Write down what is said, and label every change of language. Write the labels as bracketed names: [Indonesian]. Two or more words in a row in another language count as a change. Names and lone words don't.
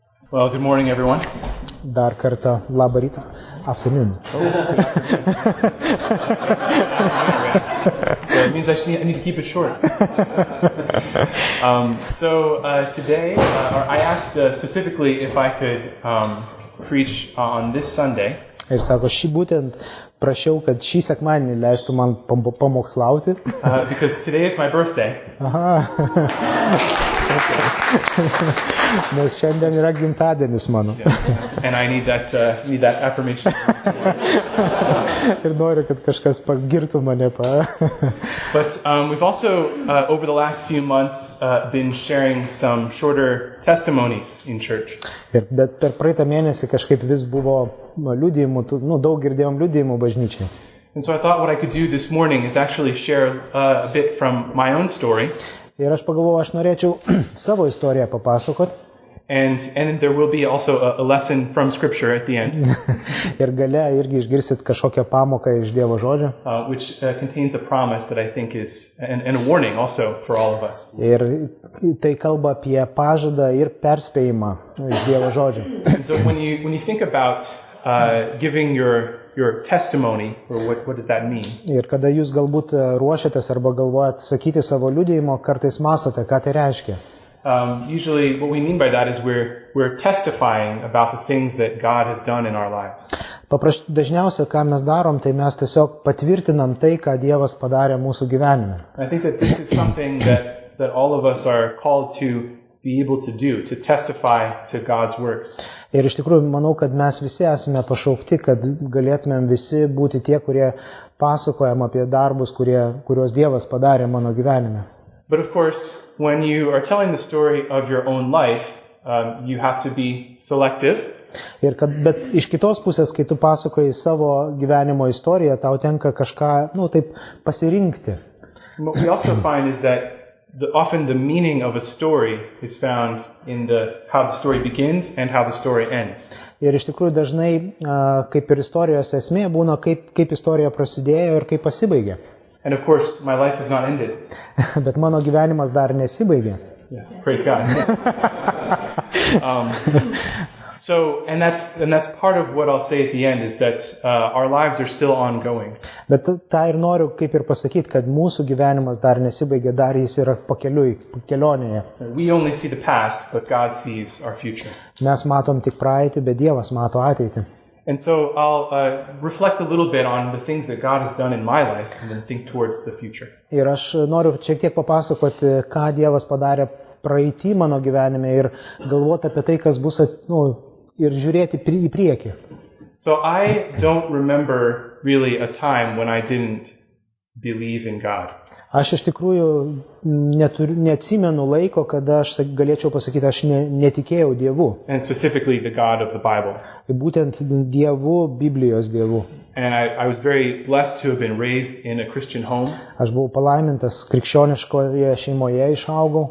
[English] Well, good morning, everyone. [Lithuanian] Dar kartą labą rytą. [English] Afternoon. So it means I need to keep it short. Today, I asked specifically if I could preach on this Sunday. [Lithuanian] Ir sako, būtent prašiau, kad šį sekmadienį leistų man pamokslauti. [English] Because today is my birthday. Aha. [Lithuanian] Nes šiandien yra gimtadienis mano. [English] And I need that affirmation. [Lithuanian] Ir noriu, kad kažkas pagirtų mane. [English] But we've also, over the last few months, been sharing some shorter testimonies in church. [Lithuanian] Bet per praeitą mėnesį kažkaip vis buvo liudijimų, daug girdėjom liudijimų bažnyčiai. [English] And so I thought what I could do this morning is actually share a bit from my own story. [Lithuanian] Ir aš pagalvojau, aš norėčiau savo istoriją papasakot. [English] And there will be also a lesson from Scripture at the end. [Lithuanian] Ir gale irgi išgirsit kažkokią pamoką iš Dievo žodžio. [English] Which contains a promise that I think is, and a warning also for all of us. [Lithuanian] Ir tai kalba apie pažadą ir perspėjimą iš Dievo žodžio. [English] And so when you think about giving your testimony, or what does that mean? [Lithuanian] Ir kada jūs galbūt ruošiatės arba galvojat sakyti savo liudijimo, kartais mąstote, ką tai reiškia. [English] Usually what we mean by that is we're testifying about the things that God has done in our lives. [Lithuanian] Dažniausiai, ką mes darom, tai mes tiesiog patvirtinam tai, ką Dievas padarė mūsų gyvenime. [English] I think that this is something that all of us are called to be able to do, to testify to God's works. [Lithuanian] Ir iš tikrųjų, manau, kad mes visi esame pašaukti, kad galėtumėm visi būti tie, kurie pasakojam apie darbus, kuriuos Dievas padarė mano gyvenime. [English] But of course, when you are telling the story of your own life, you have to be selective. [Lithuanian] Bet iš kitos pusės, kai tu pasakoji savo gyvenimo istoriją, tau tenka kažką, taip pasirinkti. [English] What we also find is that often the meaning of a story is found in how the story begins and how the story ends. [Lithuanian] Ir iš tikrųjų dažnai, kaip ir istorijos esmė, būna kaip istorija prasidėjo ir kaip pasibaigė. [English] And of course, my life has not ended. [Lithuanian] Bet mano gyvenimas dar nesibaigė. [English] Yes, praise God. And that's part of what I'll say at the end is that our lives are still ongoing. [Lithuanian] Bet tą ir noriu kaip ir pasakyti, kad mūsų gyvenimas dar nesibaigė, dar jis yra kelionėje. [English] We only see the past, but God sees our future. [Lithuanian] Mes matom tik praeitį, bet Dievas mato ateitį. [English] And so I'll reflect a little bit on the things that God has done in my life and then think towards the future. [Lithuanian] Ir aš noriu šiek tiek papasakoti, ką Dievas padarė praeitį mano gyvenime ir galvoti apie tai, kas bus, ir žiūrėti į priekį. [English] So I don't remember really a time when I didn't believe in God. [Lithuanian] Aš iš tikrųjų neatsimenu laiko, kada aš galėčiau pasakyti, aš netikėjau Dievu. [English] And specifically the God of the Bible. [Lithuanian] Būtent Dievu, Biblijos Dievu. [English] And I was very blessed to have been raised in a Christian home. [Lithuanian] Aš buvau palaimintas krikščioniškoje šeimoje, išaugau.